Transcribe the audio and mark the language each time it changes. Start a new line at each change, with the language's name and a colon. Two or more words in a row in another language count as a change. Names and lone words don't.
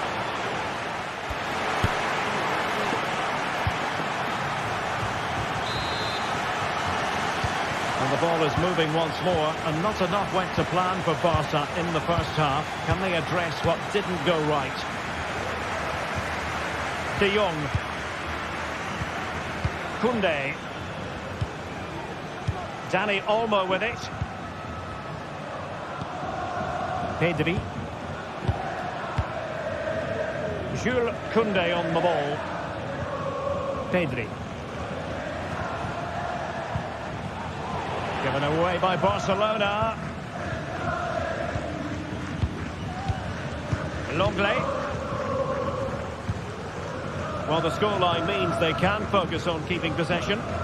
English: And the ball is moving once more, and not enough went to plan for Barca in the first half. Can they address what didn't go right? De Jong. Koundé. Dani Olmo with it. Pedri. Jules Koundé on the ball. Pedri. Given away by Barcelona. Longley. Well, the scoreline means they can focus on keeping possession.